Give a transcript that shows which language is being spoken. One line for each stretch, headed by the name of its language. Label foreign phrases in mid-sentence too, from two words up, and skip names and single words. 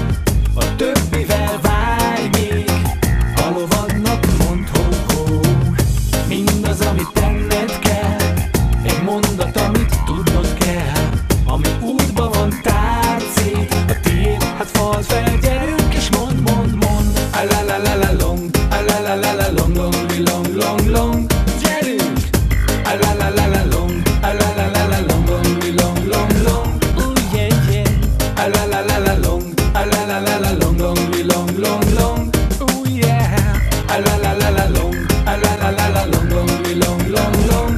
Hungarian: A többivel várj még, a lovadnak mondd ho-ho. Mindaz, amit tenned kell, egy mondat, amit tudnod kell. Ami útba van, tárd szét a tiéd, hát falld fel, gyerünk és mondd, mondd, mondd. A la la la la long, a la la la la long, long, long, long, long. Gyerünk! A la la la la long, a la la la la long, long, long, long, long.
English: Oh yeah, yeah. A la la la la long, a la la la la long, long, long, long, long. Oh yeah. A la la la la long, a la la la la long, long, long, long, long.